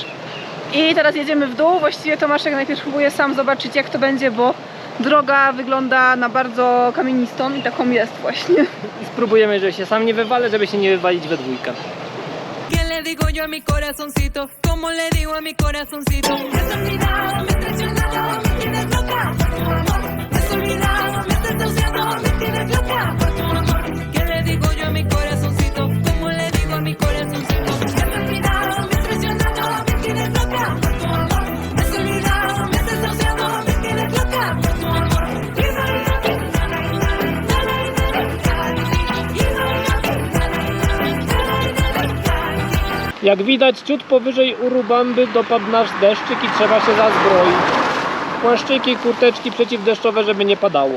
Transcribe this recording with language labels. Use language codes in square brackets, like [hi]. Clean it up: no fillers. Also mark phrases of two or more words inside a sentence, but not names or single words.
[pl] I teraz jedziemy w dół. Właściwie Tomaszek najpierw próbuje sam zobaczyć, jak to będzie, bo droga wygląda na bardzo kamienistą i taką jest właśnie. I spróbujemy, żeby się sam nie wywalę, żeby się nie wywalić we dwójkę. [es] ¿Qué le digo yo a mi corazoncito? ¿Cómo le digo a mi corazoncito? Has olvidado, me estás llamando, me tienes loca por tu amor. Has olvidado, me estás deseando, me tienes loca por tu amor. ¿Qué le digo yo a mi corazoncito? ¿Cómo le digo a mi corazoncito? Has olvidado, me estás llamando, me tienes loca por tu amor. Has olvidado, me estás deseando, me tienes loca por tu amor. [pl] Jak widać, ciut powyżej Urubamby dopadł nasz deszczyk i trzeba się zazbroić. Płaszczyki, kurteczki przeciwdeszczowe, żeby nie padało.